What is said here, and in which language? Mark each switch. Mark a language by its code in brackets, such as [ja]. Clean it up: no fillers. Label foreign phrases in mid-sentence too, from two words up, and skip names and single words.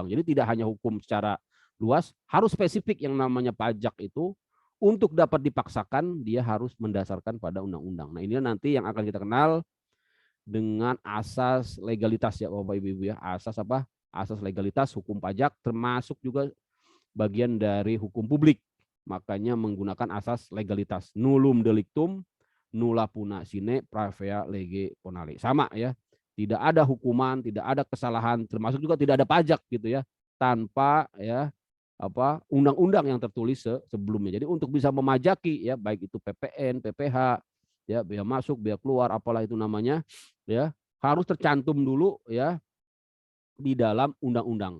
[id] Jadi tidak hanya hukum secara luas, harus spesifik yang namanya pajak itu untuk dapat dipaksakan dia harus mendasarkan pada undang-undang. Nah, ini nanti yang akan kita kenal dengan asas legalitas ya Bapak Ibu ya. Asas apa? Asas legalitas hukum pajak termasuk juga bagian dari hukum publik. Makanya menggunakan asas legalitas [la] nullum delictum nulla puna sine pravea lege ponale. [id] Sama ya. Tidak ada hukuman, tidak ada kesalahan, termasuk juga tidak ada pajak gitu ya, tanpa ya undang-undang yang tertulis sebelumnya. Jadi untuk bisa memajaki ya baik itu PPN, PPH, ya biaya masuk, biaya keluar, apalah itu namanya, ya harus tercantum dulu ya di dalam undang-undang.